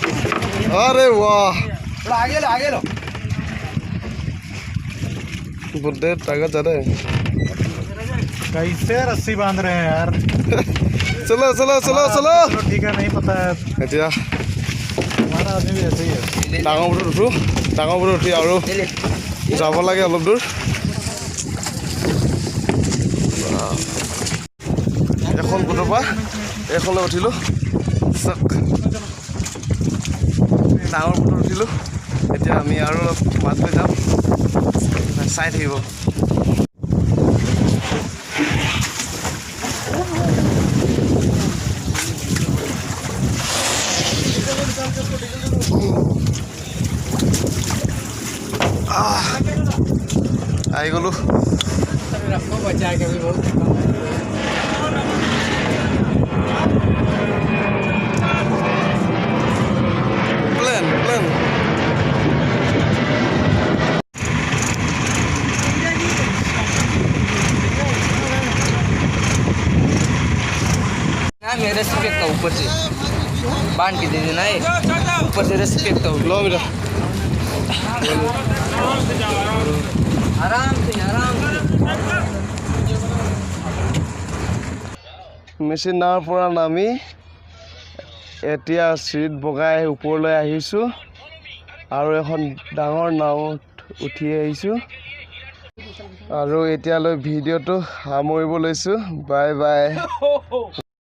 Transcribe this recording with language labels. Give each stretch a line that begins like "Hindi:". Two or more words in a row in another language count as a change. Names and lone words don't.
Hindi: अरे वाह थोड़ा आगे लो बुड्ढे ताकत ज़्यादा है कैसे रस्सी बांध रहे हैं यार चलो चलो चलो चलो चलो ठीक है नहीं पता है
Assamese: এতিয়া
Hindi: हमारा आदमी भी ऐसे ही है
Assamese: ডাঙৰ বোটত উঠো ডাঙৰ বোটত উঠি আৰু যাব লাগে অলপ দূৰ এখন বোটৰ পৰা এইখনলৈ উঠিলোঁ চাওক ডাঙৰ বোটত উঠিলোঁ এতিয়া আমি আৰু অলপ মাজলৈ যাম চাই থাকিব আহি গ'লোঁ
Hindi: रखो बचा के भी बहुत
English: প্লেন প্লেন
Hindi: ना मैं रस्सी फेंकता हूँ ऊपर से बांध के दे देना है ऊपर से रस्सी फेंकता हूँ
Assamese: ল বেটা
Hindi: आराम से
Assamese: মেচিন নাৱৰ পৰা নামি এতিয়া চিৰিত বগাই ওপৰলৈ আহিছোঁ আৰু এখন ডাঙৰ নাৱত উঠি আহিছোঁ আৰু এতিয়ালৈ ভিডিঅ'টো সামৰিব লৈছোঁ
English: bye bye